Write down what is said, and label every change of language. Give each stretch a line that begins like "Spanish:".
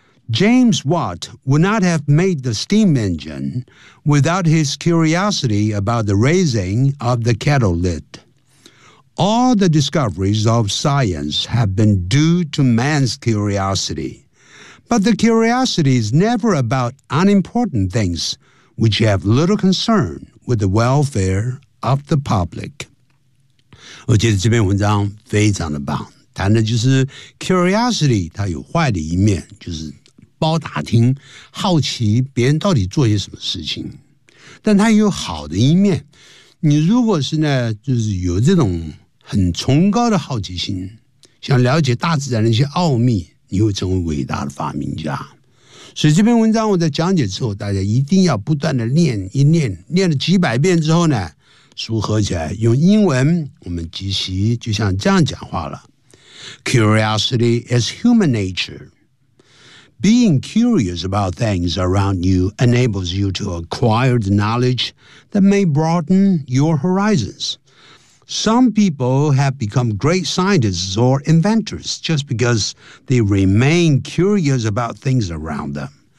English: James Watt would not have made the steam engine without his curiosity about the raising of the kettle lid. All the discoveries of science have been due to man's curiosity, but the curiosity is never about unimportant things which have little concern with the welfare of the public.
Chinese: 我觉得这篇文章非常的棒，谈的就是 curiosity 它有坏的一面，就是包打听好奇别人到底做些什么事情，但他也有好的一面。你如果是呢，就是有这种很崇高的好奇心，想了解大自然的一些奥秘，你会成为伟大的发明家。所以这篇文章我在讲解之后，大家一定要不断的念一念，念了几百遍之后呢，书合起来用英文，我们即席就像这样讲话了。
English: Curiosity is human natureBeing curious about things around you enables you to acquire the knowledge that may broaden your horizons. Some people have become great scientists or inventors just because they remain curious about things around them.